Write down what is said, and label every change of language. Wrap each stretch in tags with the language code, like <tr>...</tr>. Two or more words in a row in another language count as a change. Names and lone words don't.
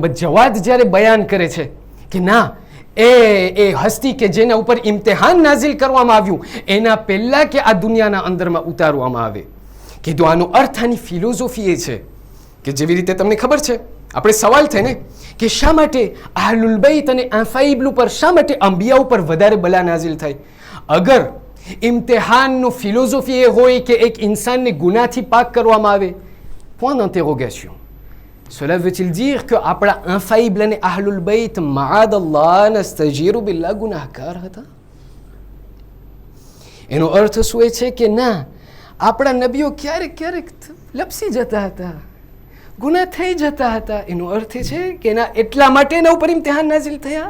<gu>જવાદ જ્યારે બયાન કરે છે કે ના, એ હસ્તી કે જેના ઉપર ઇમ્તિહાન નાઝિલ કરવામાં આવ્યું એના પહેલાં કે આ દુનિયાના અંદરમાં ઉતારવામાં આવે, કીધું આનો અર્થ, આની ફિલોઝોફી એ છે કે જેવી રીતે તમને ખબર છે, આપણે સવાલ થાય ને કે શા માટે અહલુલ બૈત અને આફાઈબલ ઉપર, શા માટે અંબિયા ઉપર વધારે બલા નાઝિલ થાય? અગર ઇમ્તિહાનનું ફિલોઝોફી એ હોય કે એક ઇન્સાનને ગુનાથી પાક કરવામાં આવે,</gu> <fr>point d'interrogation. Cela veut-il dire que</fr> <gu>આપણા આફાઈબલ અને અહલુલ બૈત</gu> <ar>معاذ الله نستجير بالله</ar> <gu>ગુનાહગાર હતા? એનો અર્થ શું એ છે કે ના, આપણા નબીઓ ક્યારેક ક્યારેક લપસી જતા હતા, ગુનાહ થઈ જતા હતા. એનો અર્થ એ છે કે ના, એટલા માટે એના ઉપર ઇમ્તિહાન નાઝિલ થયા?</gu>